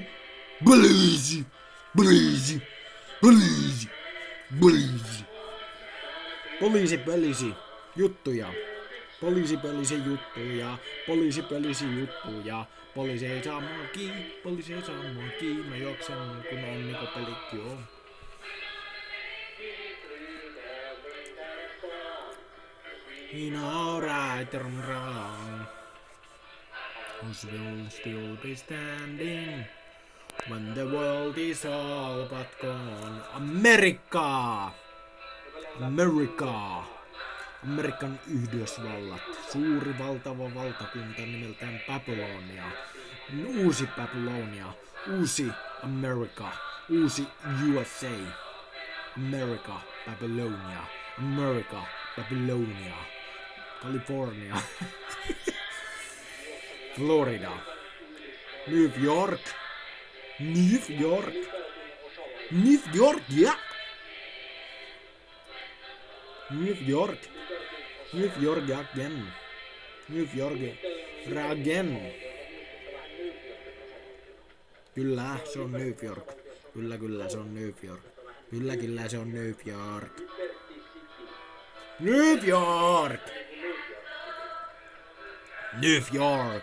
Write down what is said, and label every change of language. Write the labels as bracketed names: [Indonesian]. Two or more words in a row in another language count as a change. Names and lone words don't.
[Finnish] Poliisi! Poliisi! Poliisi! Poliisi! Poliisi juttuja. Poliisi juttuja. Poliisi ei saa mua kiinni. Mä juoksen kun on niinku pelit joo. [English] You know right or wrong. Who's will still be standing when the world is all but gone. [Finnish] Amerikka! Amerikan Yhdysvallat. Suuri valtava valtakunta nimeltään Babylonia. Uusi Babylonia. Uusi Amerika. Uusi USA. Amerika. Babylonia. California. Florida. New York, ja. [English] New York again. [Finnish] Kyllä, se on New York. Kyllä, se on New York. Kyllä, se on New York. New York.